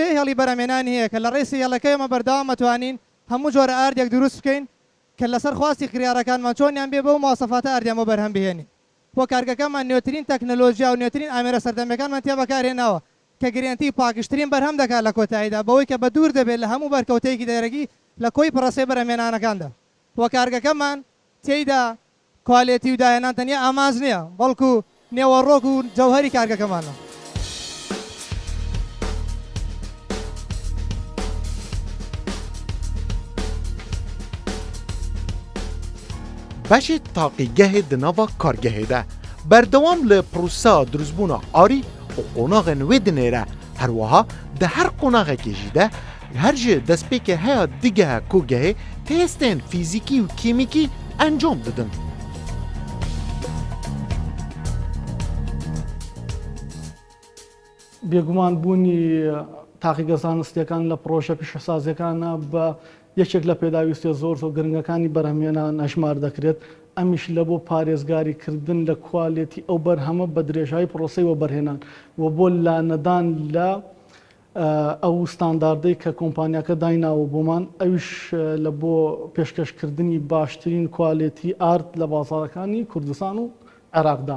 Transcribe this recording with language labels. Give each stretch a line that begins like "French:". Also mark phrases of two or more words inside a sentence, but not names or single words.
Central Kurdish: هێڵی بەرەمێنانی هەیە کە لە ڕێسی هێڵەکەیمە بەردەوام مەتوانین هەموو جۆرە ئاردێک دروست بکەین کە لەسەر خواستی کریارەکانمان چۆنیان بێ بە و مواصفاتە ئاردیان بۆ بەرهەم بهێنین بۆ کارگەکەمان نوێترین تەکنەلۆژیا و نوێترین ئامێرە سەردەمیەکانمان تیا بەکارهێناوە کە گرنتی پاکشترین بەرهەم دەکات لە کۆتاییدا بەوەی کە بە دوور دەبێت لە هەموو بەرکەوتەیەکی دەرەگی لە کۆی پڕەسەی بەرهەمێنانەکاندا بۆ کارگەکەمان تێیدا کوالێتی و داهێنان تەنیا ئاماز نییە بەڵکو نێوەڕۆک و جەوهەری کارگەکەمانە.
Kurdish: بەشی تاقیگەهê di nava kargehê de berdewam li pîrosa dirûzbûna arî û qonaxên wê dinêre her wiha di her qonaxekê jî de her ji destpêkê heya digeha kûgehê testên fîzîkî û kîmîkî encam didin.
Central Kurdish: بێگومان بوونی تاقیگە زانستیەکان لە پرۆژە پیشەسازیەکانە بە یەکێک لە پێداویستە زۆر گرنگەکانی بەرهەمهێنان نەژمار دەکرێت ئەمیش لە بۆ پارێزگاریکردن لە کوالێتی ئەو بەرهەمە بە درێژایی پرۆسەی وەبەرهێنان و بۆ لانەدان لە ئەو ستانداردەی کە کۆمپانیاکە دایناوە بۆمان ئەویش لە بۆ پێشکەشکردنی باشترین کوالێتی ئارت لە بازاڕەکانی کوردستان و عێراقدا.